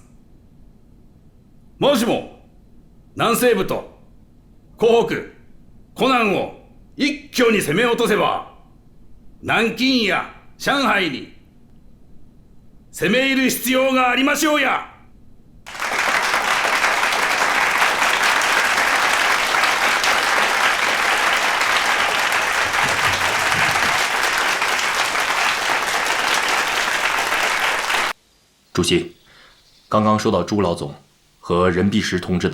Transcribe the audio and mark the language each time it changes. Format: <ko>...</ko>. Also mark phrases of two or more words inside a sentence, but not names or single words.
<ja>もしも南西部と湖北、湖南を一挙に攻め落とせば、南京や上海に攻め入る必要がありましょうや。</ja> <zh>主席，刚刚收到朱老总和任弼时同志的</zh>